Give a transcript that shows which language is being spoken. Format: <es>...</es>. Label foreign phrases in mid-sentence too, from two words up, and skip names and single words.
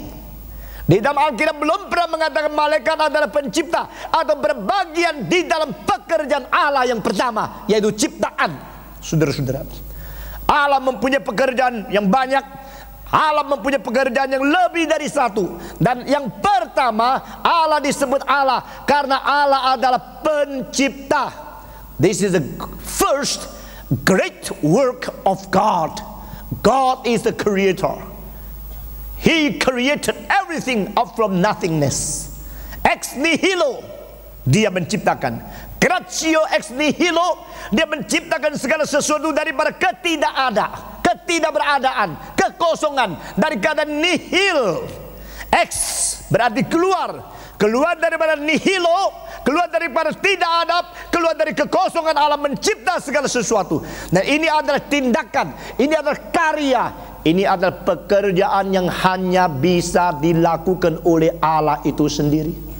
<id>Di dalam Alkitab belum pernah mengatakan malaikat adalah pencipta atau berbagian di dalam pekerjaan Allah yang pertama, yaitu ciptaan. Saudara-saudara, Allah mempunyai pekerjaan yang banyak. Allah mempunyai pekerjaan yang lebih dari satu. Dan yang pertama, Allah disebut Allah karena Allah adalah pencipta.</id> <en>This is the first great work of God. God is the creator. He created everything up from nothingness.</en> <la>Ex nihilo,</la> <id>Dia menciptakan.</id> <la>Creatio ex nihilo,</la> <id>Dia menciptakan segala sesuatu daripada ketidakberadaan, kekosongan, dari keadaan nihil. Ex berarti keluar daripada nihilo, keluar daripada tidak ada, keluar dari kekosongan. Allah mencipta segala sesuatu. Dan ini adalah tindakan, ini adalah karya, ini adalah pekerjaan yang hanya bisa dilakukan oleh Allah itu sendiri.</id>